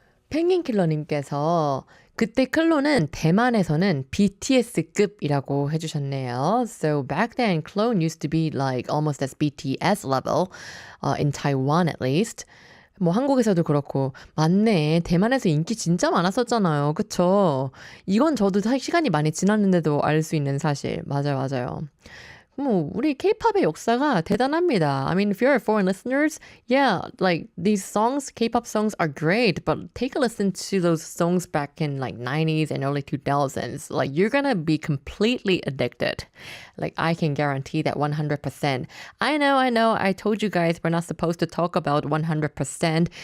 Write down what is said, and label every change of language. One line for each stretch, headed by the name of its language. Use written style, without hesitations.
Korean: 펭귄킬러님께서 그때 클론은 대만에서는 BTS급이라고 해주셨네요.
English: So back then, Clone used to be like almost as BTS level, in Taiwan at least.
Korean: 뭐 한국에서도 그렇고 맞네. 대만에서 인기 진짜 많았었잖아요. 그쵸? 이건 저도 시간이 많이 지났는데도 알 수 있는 사실. 맞아요. 뭐 우리 K-pop의 역사가 대단합니다.
English: I mean, if you're foreign listeners, yeah, like these songs, K-pop songs are great, but take a listen to those songs back in like 90s and early 2000s. Like you're gonna be completely addicted. Like I can guarantee that 100%. I know. I told you guys we're not supposed to talk about 100%.